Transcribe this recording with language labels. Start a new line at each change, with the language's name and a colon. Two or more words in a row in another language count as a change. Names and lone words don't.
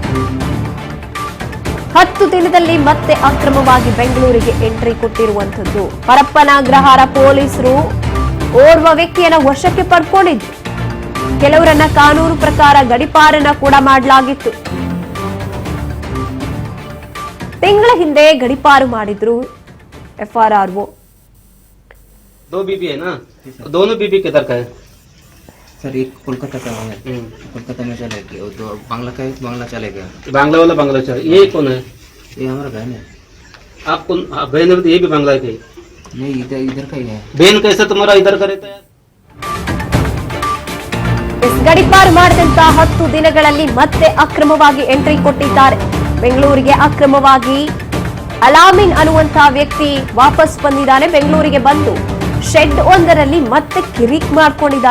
Kannada: 10 ದಿನದಲ್ಲಿ ಮತ್ತೆ ಅಕ್ರಮವಾಗಿ ಬೆಂಗಳೂರಿಗೆ ಎಂಟ್ರಿ ಕೊಟ್ಟಿರುವಂತದ್ದು. ಪರಪ್ಪನ ಅಗ್ರಹಾರ ಪೊಲೀಸರು ಓರ್ವ ವ್ಯಕ್ತಿಯನ್ನ ವಶಕ್ಕೆ ಪಡ್ಕೊಂಡಿದ್ರು. ಕೆಲವರನ್ನ ಕಾನೂನು ಪ್ರಕಾರ ಗಡಿಪಾರನ್ನ ಕೂಡ ಮಾಡಲಾಗಿತ್ತು. ತಿಂಗಳ ಹಿಂದೆ ಗಡಿಪಾರು ಮಾಡಿದ್ರು FRRO.
Hindi: दो बीबी है ना, दोनों बीबी किधर का है? सर एक कोलकाता का है, कोलकाता में चले गया, दो बांग्ला का है, बांग्ला चले गया। बांग्ला वाला बांग्ला चले, ये कौन है? ये हमारा बहन है। आप कौन बहन है? ये भी बांग्ला के? नहीं, इधर का ही है। बहन कैसे तुम्हारा इधर का रहता है?
Kannada: ಗಡಿಪಾರು ಮಾಡಿದಂತ 10 ದಿನಗಳಲ್ಲಿ ಮತ್ತೆ ಅಕ್ರಮವಾಗಿ ಎಂಟ್ರಿ ಕೊಟ್ಟಿದ್ದಾರೆ. ಬೆಂಗಳೂರಿಗೆ ಅಕ್ರಮವಾಗಿ ಅಲಾಮಿನ್ ಅನ್ನುವಂತಹ ವ್ಯಕ್ತಿ ವಾಪಸ್ ಬಂದಿದ್ದಾನೆ. ಬೆಂಗಳೂರಿಗೆ ಬಂದು ಶೆಡ್ ಒಂದರಲ್ಲಿ ಮತ್ತೆ ಕಿರಿಕ್ ಮಾಡ್ಕೊಂಡಿದ್ದಾನೆ.